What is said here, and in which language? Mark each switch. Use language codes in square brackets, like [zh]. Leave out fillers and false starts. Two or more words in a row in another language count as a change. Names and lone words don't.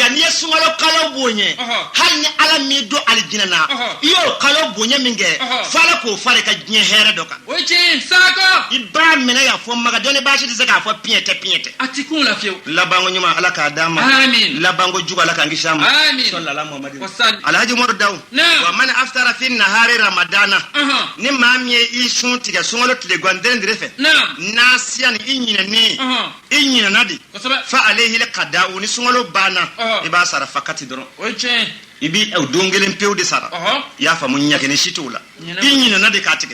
[bm] Nka n'i ye sunkalo kalo bonya hali ni Ala min don alijinɛ na i y'o kalo bonya min kɛ fo Ala k'o fara i ka diɲɛ hɛrɛ dɔ kan. O ye tiɲɛ Sako. I b'a minɛ y'a fɔ maga dɔnni baasi tɛ se k'a fɔ piɲɛ tɛ. A ti kun la fiyewu. Labanko ɲuman Ala k'a d'an ma. Amiin. Labanko jugu Ala k'an kisi a ma. Amiin. Sɔli ala Muhamadu. Wasalim. Alhaji Umaru Dawu. [ar] ومن أفطر في نهار رمضان. [bm] Ni maa min ye i sun tigɛ sunkalo tile gansan dire fɛ. Nasiya ni i ɲinɛni i ɲinɛna de. [ar] فعليه القضاء [bm] ni sunkalo banna i b'a sara fakati dɔrɔn. O ye tiɲɛ. I bi don kelen pewu de sara. I y'a faamu ɲagɛnɛ si t'o la. I ɲinɛna de k'a tigɛ.